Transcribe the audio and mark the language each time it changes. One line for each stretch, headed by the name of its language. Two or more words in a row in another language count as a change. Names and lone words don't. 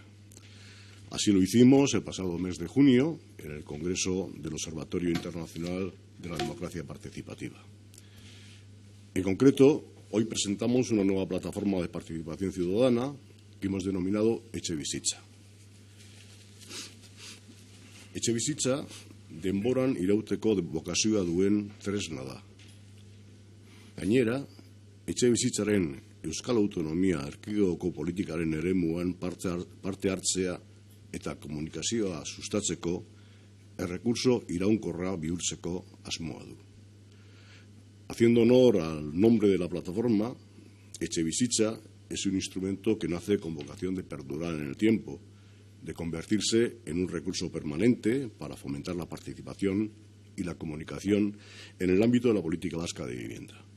Spanish: Así lo hicimos el pasado mes de junio en el Congreso del Observatorio Internacional de la Democracia Participativa. En concreto, hoy presentamos una nueva plataforma de participación ciudadana que hemos denominado Etxebizitza.
Basque: Etxebizitza denboran irauteko bokazioa duen tresna da. Gainera, etxebizitzaren Euskal Autonomia Erkidegoko politikaren eremuan parte hartzea eta komunikazioa sustatzeko errekurso iraunkorra bihurtzeko asmoa du.
Spanish: Haciendo honor al nombre de la plataforma, Etxebizitza es un instrumento que nace con vocación de perdurar en el tiempo, de convertirse en un recurso permanente para fomentar la participación y la comunicación en el ámbito de la política vasca de vivienda.